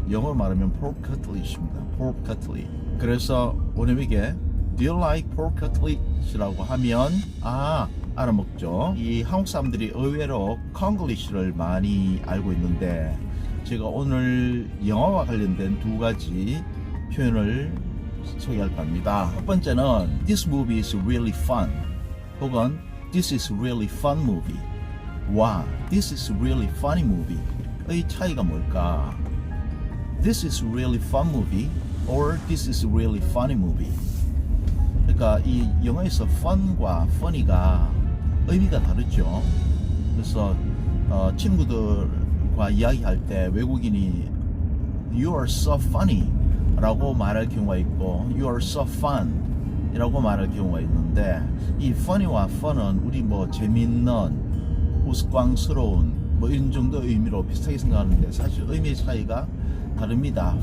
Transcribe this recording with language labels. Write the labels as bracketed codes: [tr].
[ko] 영어로 말하면 pork cutlet입니다. pork cutlet. 그래서 원어민에게 [en] Do you like pork cutlet [ko] 이라고 하면 알아먹죠. 이 한국 사람들이 의외로 콩글리시를 많이 알고 있는데 제가 오늘 영어와 관련된 두 가지 표현을 소개할까 합니다. 첫 번째는 [en] This movie is really fun [ko] 혹은 [en] This is really fun movie. 와, This is really funny movie. [ko] 의 차이가 뭘까? [en] This is really fun movie or This is really funny movie. [ko] 그러니까 이 영어에서 fun과 funny가 의미가 다르죠. 그래서 친구들과 이야기할 때 외국인이 [en] You are so funny [ko] 라고 말할 경우가 있고 [en] You are so fun [ko] 이라고 말할 경우가 있는데 이 funny와 fun은 우리 뭐 재밌는, 우스꽝스러운 뭐 이런 정도 의미로 비슷하게 생각하는데 사실 의미의 차이가 다릅니다.